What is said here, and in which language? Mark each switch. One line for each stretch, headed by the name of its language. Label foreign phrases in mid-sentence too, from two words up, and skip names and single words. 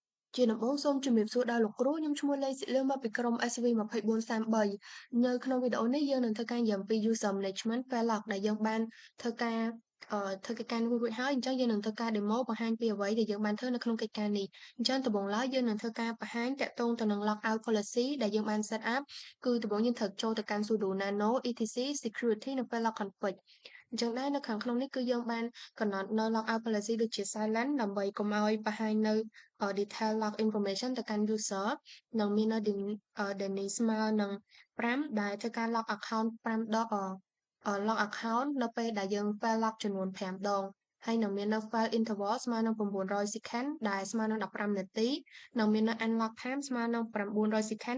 Khmer: ជាដំបូងសូមជំរាបសួរដល់លោកគ្រូខ្ញុំឈ្មោះលេងសិលឿមកពីក្រុម SV2433 នៅក្នុងវីដេអូនេះយើងនឹងធ្វើការនិយាយអំពី
English: User Management Fairlock
Khmer: ដែលយើងបានធ្វើការធ្វើកិច្ចការនេះរួចហើយអញ្ចឹងយើងនឹងធ្វើការ demo បង្ហាញពីអ្វីដែលយើងបានធ្វើនៅក្នុងកិច្ចការនេះអញ្ចឹងដំបូងឡើយយើងនឹងធ្វើការបង្ហាញ តាក់ទងទៅនឹង
English: Lockout Policy
Khmer: ដែលយើងបាន
English: set up
Khmer: គឺដំបូងយើងត្រូវចូលទៅកាន់
English: sudo nano etc security
Khmer: និង
English: Fairlock config
Khmer: អញ្ចឹងដែរនៅខាងក្នុងនេះគឺយើងបានកំណត់នៅ
English: Lockout Policy
Khmer: ដូចជា silent ដើម្បីកុំឲ្យបង្ហាញ នៅ
English: detail log information
Khmer: ទៅកាន់ user និងមាននៅ Denise ស្មើនឹង5ដែលធ្វើការ
English: log account
Khmer: 5ដង
English: log account
Khmer: នៅពេលដែលយើង
English: fail log
Khmer: ចំនួន5ដ ងហើយនឹងមាននៅ
English: fail interval
Khmer: ស្មើនឹង900 second ដែលស្មើនឹង15នាទីនិងមាននៅ
English: unlock time
Khmer: ស្មើនឹង900 second